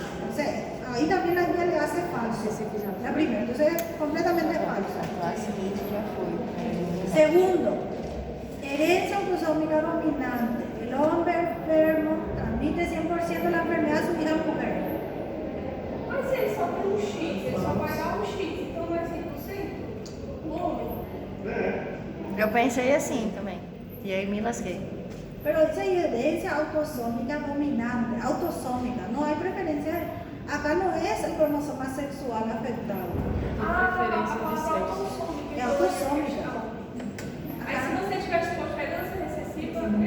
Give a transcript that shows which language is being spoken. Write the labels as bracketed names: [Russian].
[Spanish] O sea, ahí también la guía le hace falso. La primera, entonces es completamente falso. [Portuguese] A seguinte já foi. [Spanish] Segundo, herencia autosómica dominante. El hombre enfermo transmite 100% la enfermedad a su hija mujer. [Portuguese] Mas ele só tem um X, ele só vai dar um X, então não é 100%? O homem. Eu pensei assim também. E aí me lasquei. [Spanish] Pero dice herencia autosómica dominante, autosómica, no hay preferencia. Acá no es el cromosoma sexual afectado, [Portuguese] Preferência de sexo. [Spanish] es autosómica. [Portuguese] Aí se você tiver tipo herança recessiva,